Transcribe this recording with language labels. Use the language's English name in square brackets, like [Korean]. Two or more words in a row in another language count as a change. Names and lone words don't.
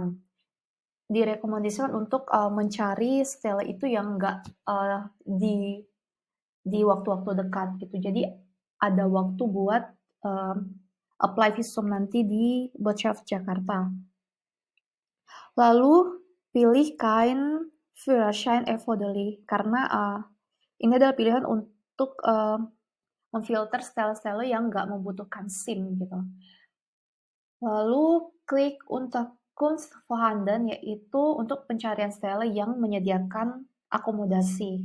[Indonesian] Direkomendasikan untuk mencari stelle itu yang enggak di waktu-waktu dekat gitu. Jadi ada waktu buat apply visum nanti di Botschaft Jakarta. Lalu pilih [German] kein Führerschein erforderlich [Indonesian] karena ini adalah pilihan untuk memfilter stelle-stelle yang nggak membutuhkan SIM gitu. Lalu klik [German] Unterkunft vorhanden, [Indonesian] yaitu untuk pencarian stelle yang menyediakan akomodasi.